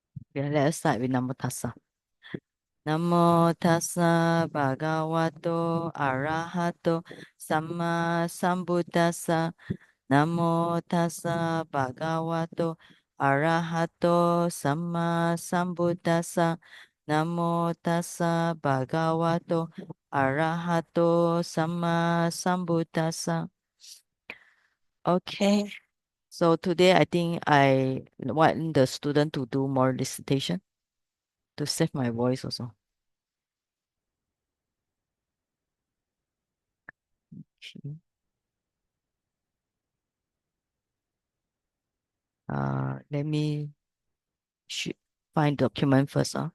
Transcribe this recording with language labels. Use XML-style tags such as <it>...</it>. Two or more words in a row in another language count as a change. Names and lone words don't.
<en>Okay, let us start with</en> <pi>Namo Tassa. Namo Tassa Bhagavato Arahato Samma Sambuddhassa. Namo Tassa Bhagavato Arahato Samma Sambuddhassa. Namo Tassa Bhagavato Arahato Samma Sambuddhassa.</pi> <en>Okay. So today I think I want the student to do more recitation to save my voice also. Okay. Let me find document first.</en>